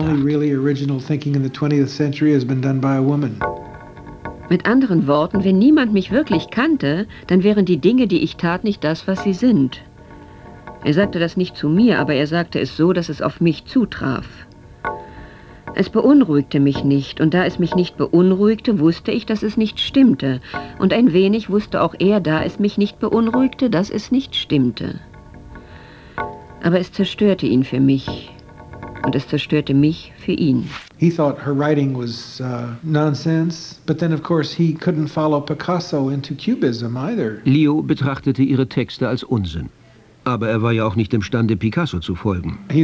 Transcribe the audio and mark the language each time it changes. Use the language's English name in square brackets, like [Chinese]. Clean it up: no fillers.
[English] Only really original thinking in the 20th century has been done by a woman. [German] Mit anderen Worten, wenn niemand mich wirklich kannte, dann wären die Dinge, die ich tat, nicht das, was sie sind. Er sagte das nicht zu mir, aber er sagte es so, dass es auf mich zutraf. Es beunruhigte mich nicht, und da es mich nicht beunruhigte, wusste ich, dass es nicht stimmte. Und ein wenig wusste auch er, da es mich nicht beunruhigte, dass es nicht stimmte. Aber es zerstörte ihn für mich, und es zerstörte mich für ihn. [English] He thought her writing was nonsense, but then of course he couldn't follow Picasso into cubism either. [German] Leo betrachtete ihre Texte als Unsinn. Aber er war ja auch nicht imstande, Picasso zu folgen.